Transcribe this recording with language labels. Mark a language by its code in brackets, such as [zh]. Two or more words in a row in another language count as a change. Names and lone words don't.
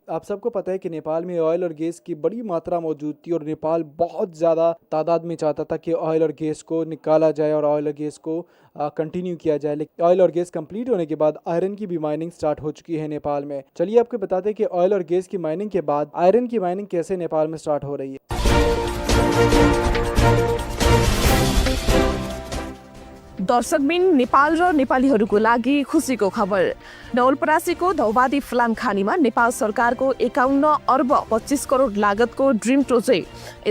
[hi] आप सबको पता है कि नेपाल में ऑयल और गैस की बड़ी मात्रा मौजूद थी और नेपाल बहुत ज़्यादा तादाद में चाहता था कि ऑयल और गैस को निकाला जाए और ऑयल और गैस को कंटिन्यू किया जाए। लेकिन ऑयल और गैस कंप्लीट होने के बाद आयरन की भी [en] mining start [hi] हो चुकी है नेपाल में। चलिए आपको बताते हैं कि ऑयल और गैस की माइनिंग के बाद आयरन की माइनिंग कैसे नेपाल में स्टार्ट हो रही है। [ne] दर्शकबिन नेपाल र नेपालीहरूको लागि खुसीको खबर। नवलपरासीको धौबादी फलाम खानीमा नेपाल सरकारको 51 अर्ब 25 करोड लागतको [en] dream project.